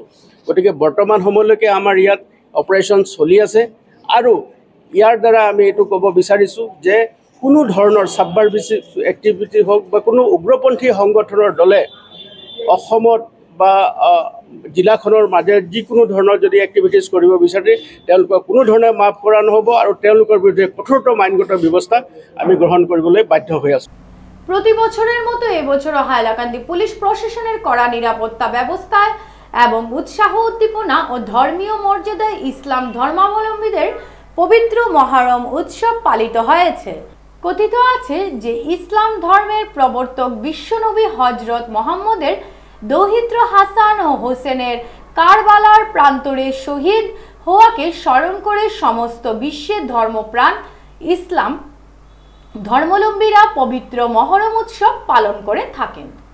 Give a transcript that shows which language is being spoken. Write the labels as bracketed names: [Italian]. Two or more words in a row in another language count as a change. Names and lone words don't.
[Assamese] গতিকে বৰ্তমান সময়লৈকে আমাৰ ইয়াত অপাৰেশ্যন চলি আছে আৰু ইয়াৰ দ্বাৰা আমি এইটো ক'ব বিচাৰিছোঁ যে কোনো ধৰণৰ [English] subversive activity [Assamese] হওক বা কোনো উগ্ৰপন্থী সংগঠনৰ দলে অসমত বা জিলাখনৰ মাজেৰে যিকোনো ধৰণৰ যদি এক্টিভিটিজ কৰিব বিচাৰে তেওঁলোকক কোনো ধৰণে মাফ কৰা নহ'ব আৰু তেওঁলোকৰ বিৰুদ্ধে কঠোৰতম আইনগত ব্যৱস্থা আমি গ্ৰহণ কৰিবলৈ বাধ্য হৈ আছোঁ। [Bangla] প্রতি বছরের মতো এবছরও হাইলাকান্দি পুলিশ প্রশাসনের কড়া নিরাপত্তা ব্যবস্থায় এবং উৎসাহ উদ্দীপনা ও ধর্মীয় মর্যাদায় ইসলাম ধর্মাবলম্বীদের পবিত্র মহরম উৎসব পালিত হয়েছে। কথিত আছে যে ইসলাম ধর্মের প্রবর্তক বিশ্বনবী হযরত মুহাম্মদের দৌহিত্র হাসান ও হোসেনের কারবালার প্রান্তরে শহীদ হওয়াকে স্মরণ করে সমস্ত বিশ্বের ধর্মপ্রাণ ইসলাম ধর্মাবলম্বীরা পবিত্র মহরম উৎসব পালন করে থাকেন।